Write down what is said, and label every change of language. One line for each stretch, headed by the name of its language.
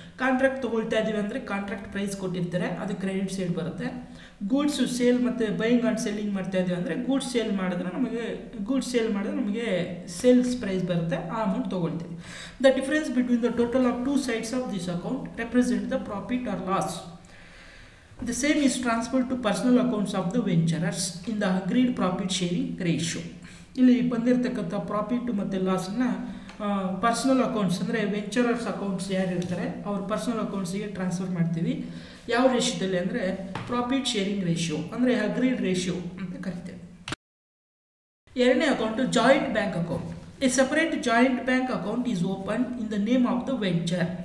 Kannada: Contract ತೊಗೊಳ್ತಾ ಇದ್ದೀವಿ ಅಂದರೆ ಕಾಂಟ್ರಾಕ್ಟ್ ಪ್ರೈಸ್ ಕೊಟ್ಟಿರ್ತಾರೆ, ಅದು ಕ್ರೆಡಿಟ್ ಸೈಡ್ ಬರುತ್ತೆ. ಗೂಡ್ಸ್ ಸೇಲ್ ಮತ್ತು ಬೈಯಿಂಗ್ ಆ್ಯಂಡ್ ಸೆಲ್ಲಿಂಗ್ ಮಾಡ್ತಾ ಇದ್ದೀವಿ ಅಂದರೆ ಗೂಡ್ಸ್ ಸೇಲ್ ಮಾಡಿದ್ರೆ ನಮಗೆ ಸೇಲ್ಸ್ ಪ್ರೈಸ್ ಬರುತ್ತೆ, ಆ ಅಮೌಂಟ್ ತೊಗೊಳ್ತೀವಿ.
English: The difference between the total of 2 sides of this account represent the profit or loss. The same is transferred to personal accounts of the venturers in the agreed profit sharing ratio.
Kannada: ಇಲ್ಲಿ ಬಂದಿರತಕ್ಕಂಥ profit ಮತ್ತು ಲಾಸನ್ನು personal accounts ಅಂದರೆ ವೆಂಚರರ್ಸ್ accounts ಯಾರು ಇರ್ತಾರೆ ಅವ್ರ personal ಅಕೌಂಟ್ಸಿಗೆ transfer ಮಾಡ್ತೀವಿ. ಯಾವ ರೇಷಿಯೋದಲ್ಲಿ ಅಂದರೆ ಪ್ರಾಫಿಟ್ ಶೇರಿಂಗ್ ರೇಷಿಯೋ ಅಂದರೆ ಅಗ್ರೀಡ್ ರೇಷಿಯೋ ಅಂತ ಕರಿತೇವೆ. ಎರಡನೇ account
English: Joint bank account. A separate joint bank account is open in the name of the venture.